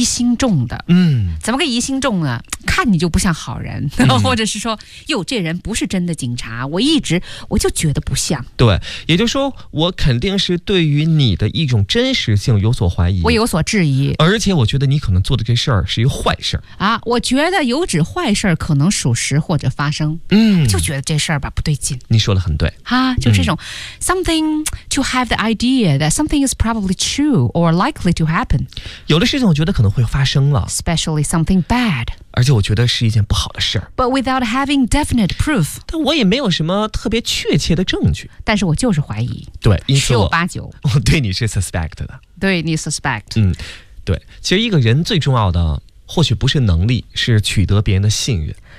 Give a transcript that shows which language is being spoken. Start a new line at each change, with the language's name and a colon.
Chinese: 疑心重的，怎么个疑心重呢？看你就不像好人，或者是说，哟，这人不是真的警察，我就觉得不像。对，也就是说，我肯定是对于你的一种真实性有所怀疑，我有所质疑，而且我觉得你。可能做的这事儿是一个坏事儿啊！我觉得有指坏事儿可能属实或者发生，就觉得这事儿吧不对劲。你说的很对啊，就这种、
English: something to have the idea that something is probably true or likely to happen。
Chinese: 有的事情我觉得可能会发生了
English: ，especially something bad。
Chinese: 而且我觉得是一件不好的事儿。
English: But without having definite proof，
Chinese: 但我也没有什么特别确切的证据。但是我就是怀疑，对，因此十有八九，我对你是 suspect 的，对你 suspect，对，其实一个人最重要的或许不是能力，是取得别人的信任。